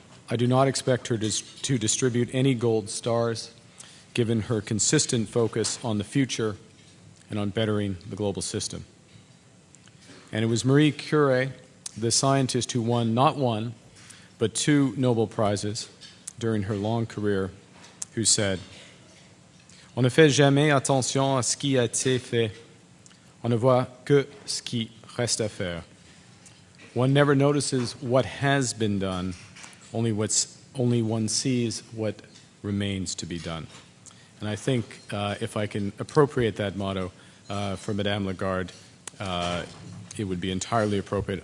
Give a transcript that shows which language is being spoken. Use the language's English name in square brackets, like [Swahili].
[English] I do not expect her to distribute any gold stars, given her consistent focus on the future and on bettering the global system. And it was Marie Curie, the scientist who won not one, but 2 Nobel Prizes during her long career, who said, [French] On ne fait jamais attention à ce qui a été fait. On ne voit que ce qui reste à faire. [English] One never notices what has been done, only one sees what remains to be done. And I think if I can appropriate that motto for Madame Lagarde, it would be entirely appropriate.